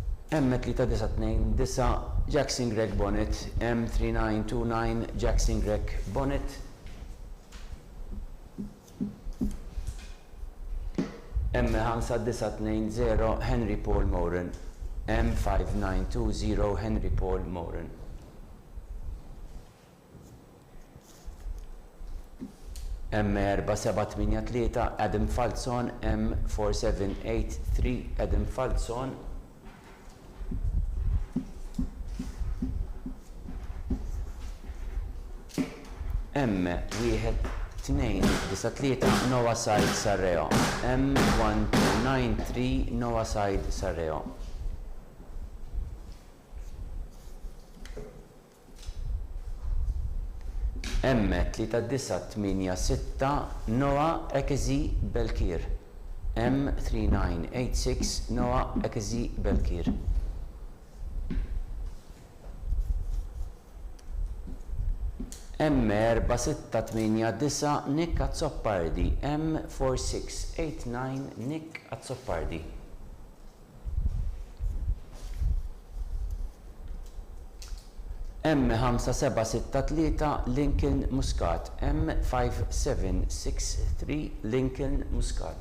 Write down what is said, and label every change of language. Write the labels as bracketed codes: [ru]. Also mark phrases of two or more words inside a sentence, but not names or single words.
[en] M3929 Jackson Greg Bonnet, M3929 Jackson Greg Bonnet, M5920 Henry Paul Moran, M5920 Henry Paul Moran. M4783 Adam Falzon, M4783 Adam Falzon, M1293 Noah Side Sarreo, M1293 Noah Side Sarreo. M3986 Noah Ekezi Belkir, M3986 Noah Ekezi Belkir. M4689 Nick Azzoppardi, M4689 Nick Azzoppardi. M5763 Lincoln Muscat, M5763 Lincoln Muscat.